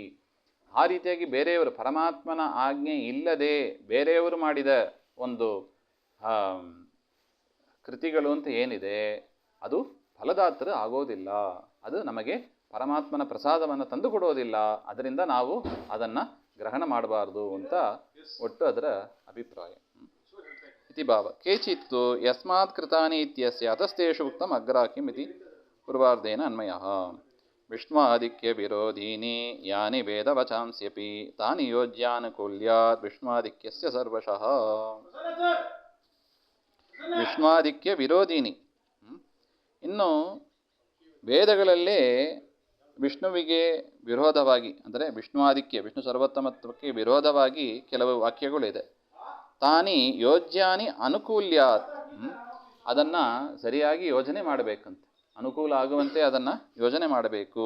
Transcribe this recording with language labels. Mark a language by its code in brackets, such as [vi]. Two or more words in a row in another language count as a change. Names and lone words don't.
[kn] ಆ ರೀತಿಯಾಗಿ ಬೇರೆಯವರು, ಪರಮಾತ್ಮನ ಆಜ್ಞೆ ಇಲ್ಲದೆ ಬೇರೆಯವರು ಮಾಡಿದ ಒಂದು ಕೃತಿಗಳು ಅಂತ ಏನಿದೆ, ಅದು ಫಲದಾತೃ ಆಗೋದಿಲ್ಲ, ಅದು ನಮಗೆ ಪರಮಾತ್ಮನ ಪ್ರಸಾದವನ್ನು ತಂದು ಕೊಡೋದಿಲ್ಲ. ಅದರಿಂದ ನಾವು ಅದನ್ನು ಗ್ರಹಣ ಮಾಡಬಾರ್ದು ಅಂತ ಒಟ್ಟು ಅದರ ಅಭಿಪ್ರಾಯ. [sa] ಇತಿ ಭಾವ ಕೇಚಿತ್ತು ಯಸ್ಮಾತ್ ಕೃತಾನಿ ಇತ್ಯಸ್ಯ ಅತಸ್ತೇಷು ಉಕ್ತಂ ಅಗ್ರಾಹ್ಯಂ ಇತಿ ಪೂರ್ವಾರ್ಧೇನ ಅನ್ವಯಃ. ವಿಷ್ಣುವಾದಿಕ್ಯ ವಿರೋಧೀನಿ ಯಾನಿ ವೇದವಚಾಂಸ್ಯಪಿ ತಾನಿ ಯೋಜ್ಯಾನುಕೂಲ್ಯಾತ್ ವಿಷ್ಣುವಾದಿಕ್ಯಸ್ಯ ಸರ್ವಶಃ. ವಿಷ್ಣುವಾದಿಕ್ಯ ವಿರೋಧೀನಿ, [kn] ಇನ್ನು ವೇದಗಳಲ್ಲೇ ವಿಷ್ಣುವಿಗೆ ವಿರೋಧವಾಗಿ, ಅಂದರೆ ವಿಷ್ಣುವಾದಿಕ್ಯ, ವಿಷ್ಣು ಸರ್ವೋತ್ತಮತ್ವಕ್ಕೆ ವಿರೋಧವಾಗಿ ಕೆಲವು ವಾಕ್ಯಗಳಿದೆ. [sa] ತಾನಿ ಯೋಜ್ಯಾನಿ ಅನುಕೂಲ್ಯಾತ್, [kn] ಅದನ್ನು ಸರಿಯಾಗಿ ಯೋಜನೆ ಮಾಡಬೇಕಂತೆ, ಅನುಕೂಲ ಆಗುವಂತೆ ಅದನ್ನು ಯೋಜನೆ ಮಾಡಬೇಕು.